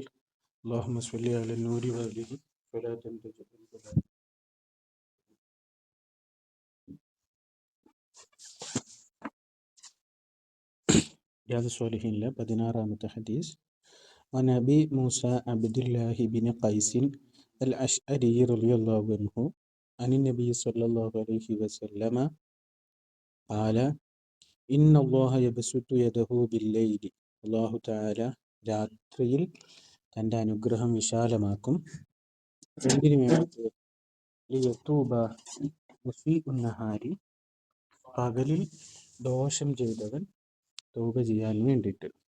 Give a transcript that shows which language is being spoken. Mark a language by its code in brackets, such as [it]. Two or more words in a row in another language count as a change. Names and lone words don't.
[ar] اللهم صل على النور وآله فلا تنتج رياض الصالحين لا 16 حديث. عن أبي موسى عبد الله بن قيس الأشعري رضي الله عنه عن النبي صلى الله عليه وسلم قال إن الله يبسط يده بالليل. [ml] അള്ളാഹു താല രാത്രിയിൽ തൻ്റെ അനുഗ്രഹം വിശാലമാക്കും. എന്തിനു വേണ്ടി? [ar] ليتوب مسيء النهار, [ml] പകലിൽ ദോഷം ചെയ്തവൻ തൗബ ചെയ്യാൻ വേണ്ടിയിട്ട്.